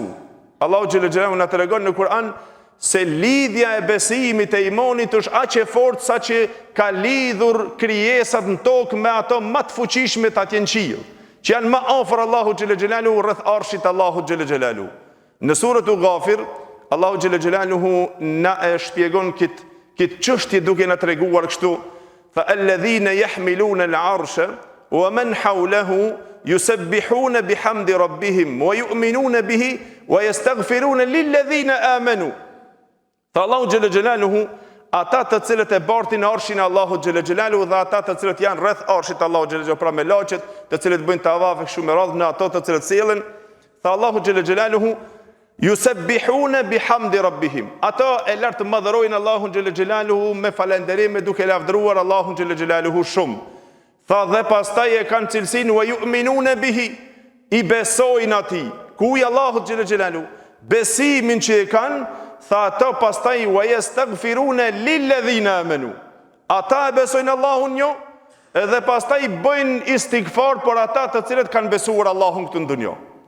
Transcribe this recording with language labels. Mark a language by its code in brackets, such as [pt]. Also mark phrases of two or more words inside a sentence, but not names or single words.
[sq] Allahu [ar] جل جلاله [sq] na tregon në Kur'an se lidhja e besimit e imanit është aq e fortë sa që ka lidhur krijesat në tokë me ato më të fuqishme atje në qiell, që janë më afër Allahu [ar] جل جلاله [sq] rreth arshit Allahu [ar] جل جلاله. [sq] Në surën Ghafir, Allahu [ar] جل جلاله [sq] na e shpjegon këtë çështje duke na treguar kështu: [ar] فالذين يحملون العرش ومن حوله يسبحون بحمد ربهم ويؤمنون به ويستغفرون للذين آمنوا. [sq] Tha Allahu [ar] جل جلاله, [sq] ata të cilët e bartin arshin Allahu [ar] جل جلاله [sq] dhe ata të cilët janë rreth arshit Allahu [ar] جل جلاله, [sq] pra me laçet, të cilët bëjnë tavaf kështu me radhë në ato të cilët sjellën, tha Allahu [ar] جل جلاله يسبحون بحمد ربهم. [sq] Ata e lartë madhërojnë Allahun [ar] جل جلاله [sq] me falënderim, duke lavdëruar Allahun [ar] جل جلاله [sq] shumë. Tha dhe pastaj e kanë cilësinë [ar] ويؤمنون به, [sq] i besojnë atij. Ku i Allahu [ar] جل جلاله? [sq] Besimin që e kanë, tha ata pastaj [ar] ويستغفرون للذين آمنوا. [sq] Ata e besojnë Allahun një, edhe pastaj bëjnë istighfar për ata të cilët kanë besuar Allahun këtë në dunjë.